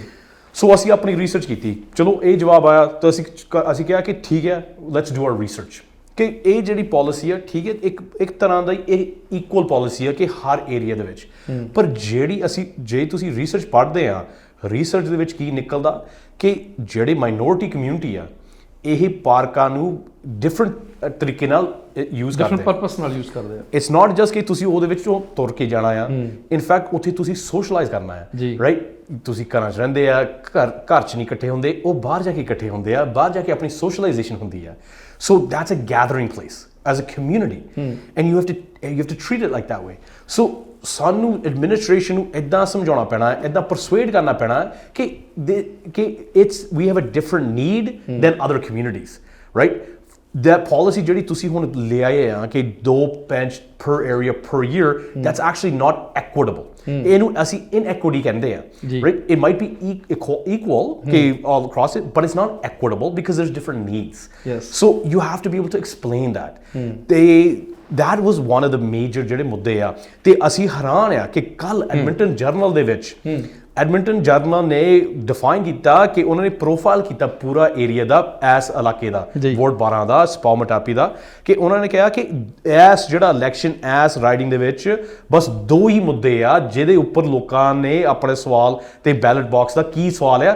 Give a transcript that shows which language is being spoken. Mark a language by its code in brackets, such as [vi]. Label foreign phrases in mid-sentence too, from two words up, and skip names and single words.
[pa] ਸੋ ਅਸੀਂ ਆਪਣੀ ਰਿਸਰਚ ਕੀਤੀ ਚਲੋ ਇਹ ਜਵਾਬ ਆਇਆ ਤਾਂ ਅਸੀਂ ਕਿਹਾ ਕਿ ਠੀਕ ਹੈ [en] let's do our research [pa] ਕਿ ਇਹ ਜਿਹੜੀ ਪਾਲਿਸੀ ਆ ਠੀਕ ਹੈ ਇੱਕ ਤਰ੍ਹਾਂ ਦਾ ਇਹ ਇਕੁਅਲ ਪਾਲਿਸੀ ਆ ਕਿ ਹਰ ਏਰੀਆ ਦੇ ਵਿੱਚ ਪਰ ਜੇ ਤੁਸੀਂ ਰਿਸਰਚ ਪੜ੍ਹਦੇ ਆ ਰਿਸਰਚ ਦੇ ਵਿੱਚ ਕੀ ਨਿਕਲਦਾ ਕਿ ਜਿਹੜੇ [en] minority community [pa] ਆ ਇਹ ਪਾਰਕਾਂ ਨੂੰ ਡਿਫਰੈਂਟ ਤਰੀਕੇ ਨਾਲ ਯੂਜ਼ ਕਰਦੇ [en] different purpose [pa] ਨਾਲ ਯੂਜ਼ ਕਰਦੇ ਆ [en] it's not just [pa] ਕਿ ਤੁਸੀਂ ਉਹਦੇ ਵਿੱਚੋਂ ਤੁਰ ਕੇ ਜਾਣਾ ਆ ਇਨਫੈਕਟ ਉੱਥੇ ਤੁਸੀਂ ਸੋਸ਼ਲਾਈਜ਼ ਕਰਨਾ ਆ ਰਾਈਟ ਤੁਸੀਂ ਘਰਾਂ 'ਚ ਰਹਿੰਦੇ ਆ ਘਰ 'ਚ ਨਹੀਂ ਇਕੱਠੇ ਹੁੰਦੇ ਉਹ ਬਾਹਰ ਜਾ ਕੇ ਇਕੱਠੇ ਹੁੰਦੇ ਆ ਬਾਹਰ ਜਾ ਕੇ ਆਪਣੀ ਸੋਸ਼ਲਾਈਜੇਸ਼ਨ ਹੁੰਦੀ ਆ [en] so that's a gathering place as a community and you have to treat it like that way [pa] so ਸਾਨੂੰ ਐਡਮਿਨਿਸਟ੍ਰੇਸ਼ਨ ਨੂੰ ਇੱਦਾਂ ਸਮਝਾਉਣਾ ਪੈਣਾ ਇੱਦਾਂ ਪਰਸੂਏਡ ਕਰਨਾ ਪੈਣਾ ਕਿ [en] we have a different need than other communities right that policy [pa] ਜਿਹੜੀ ਤੁਸੀਂ ਹੁਣ ਲੈ ਆਏ ਆ ਕਿ [en] 2 bench per area per year that's actually not equitable [pa] ਇਹਨੂੰ ਅਸੀਂ inequity ਕਹਿੰਦੇ ਆ [en] right it might be equal all across it but it's not equitable because there's different needs so you have to be able to explain that that was one of the major [pa] ਜਿਹੜੇ ਮੁੱਦੇ ਆ ਤੇ ਅਸੀਂ ਹੈਰਾਨ ਆ ਕਿ ਕੱਲ ਐਡਮਿੰਟਨ ਜਰਨਲ ਦੇ ਵਿੱਚ ਐਡਮਿੰਟਨ ਜਰਨਲ ਨੇ ਡਿਫਾਈਨ ਕੀਤਾ ਕਿ ਉਹਨਾਂ ਨੇ ਪ੍ਰੋਫਾਈਲ ਕੀਤਾ ਪੂਰਾ ਏਰੀਆ ਦਾ ਐਸ ਇਲਾਕੇ ਦਾ ਵਾਰਡ 12 ਦਾ ਸਪਾਉਮਟਾਪੀ ਦਾ ਕਿ ਉਹਨਾਂ ਨੇ ਕਿਹਾ ਕਿ ਐਸ ਜਿਹੜਾ ਇਲੈਕਸ਼ਨ ਐਸ ਰਾਈਡਿੰਗ ਦੇ ਵਿੱਚ ਬਸ 2 ਹੀ ਮੁੱਦੇ ਆ ਜਿਹਦੇ ਉੱਪਰ ਲੋਕਾਂ ਨੇ ਆਪਣੇ ਸਵਾਲ ਤੇ ਬੈਲਟ ਬਾਕਸ ਦਾ ਕੀ ਸਵਾਲ ਆ